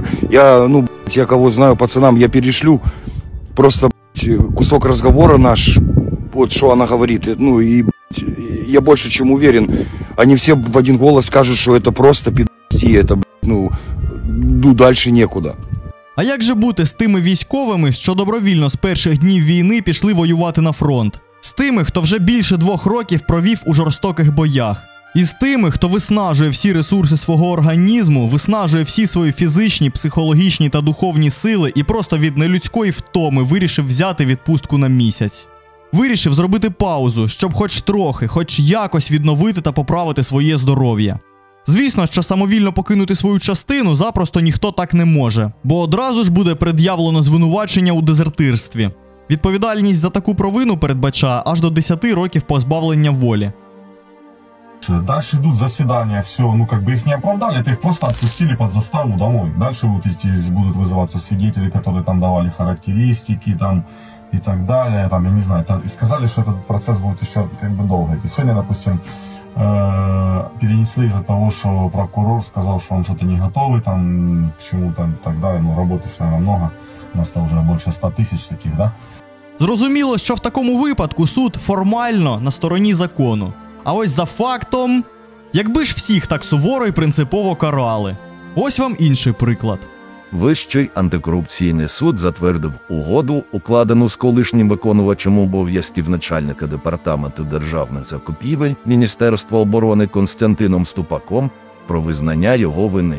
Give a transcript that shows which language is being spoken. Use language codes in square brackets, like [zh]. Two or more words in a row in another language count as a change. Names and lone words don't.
[ru] Я кого знаю, пацанам, я перешлю просто кусок разговора наш, вот что она говорит, и я больше чем уверен, они все в один голос скажут, что это просто пи***ці, это, дальше некуда. [uk] А як же бути з тими військовими, що добровільно з перших днів війни пішли воювати на фронт? З тими, хто вже більше 2 років провів у жорстоких боях? І з тими, хто виснажує всі ресурси свого організму, виснажує всі свої фізичні, психологічні та духовні сили і просто від нелюдської втоми вирішив взяти відпустку на місяць. Вирішив зробити паузу, щоб хоч трохи, хоч якось відновити та поправити своє здоров'я. Звісно, що самовільно покинути свою частину запросто ніхто так не може, бо одразу ж буде пред'явлено звинувачення у дезертирстві. Відповідальність за таку провину передбачає аж до 10 років позбавлення волі. [ru] Дальше идут заседания, все, ну как бы их не оправдали, это их просто отпустили под заставу домой. Дальше вот здесь будут вызываться свидетели, которые там давали характеристики там и так далее, там, я не знаю, и сказали, что этот процесс будет еще как бы долго. И сегодня, допустим, перенесли из-за того, что прокурор сказал, что он что-то не готовый там к чему-то и так далее, ну работы, наверное, много, у нас там уже больше 100 тысяч таких, да? [uk] Зрозуміло, що в такому випадку суд формально на стороні закону. А ось за фактом, якби ж всіх так суворо і принципово карали. Ось вам інший приклад. Вищий антикорупційний суд затвердив угоду, укладену з колишнім виконувачем обов'язків начальника департаменту державних закупівель Міністерства оборони Костянтином Ступаком про визнання його вини.